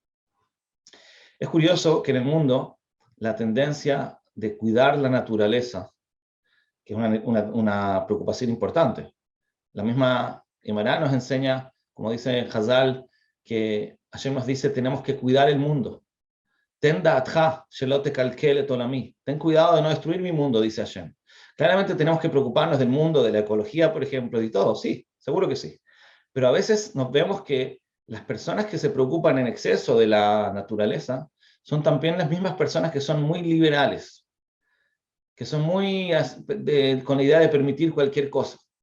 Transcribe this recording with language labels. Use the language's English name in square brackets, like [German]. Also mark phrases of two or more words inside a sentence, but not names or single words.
[Spanish] Es curioso que en el mundo la tendencia de cuidar la naturaleza, que es una preocupación importante. La misma Emara nos enseña, como dice Hazal, que Hashem nos dice, tenemos que cuidar el mundo. [Hebrew] תן דעתך, שלא תקלקל את עולמי. [Spanish] Ten cuidado de no destruir mi mundo, dice Hashem. Claramente tenemos que preocuparnos del mundo, de la ecología, por ejemplo, y todo. Sí, seguro que sí. Pero a veces nos vemos que las personas que se preocupan en exceso de la naturaleza son también las mismas personas que son muy liberales, que son muy con la idea de permitir cualquier cosa.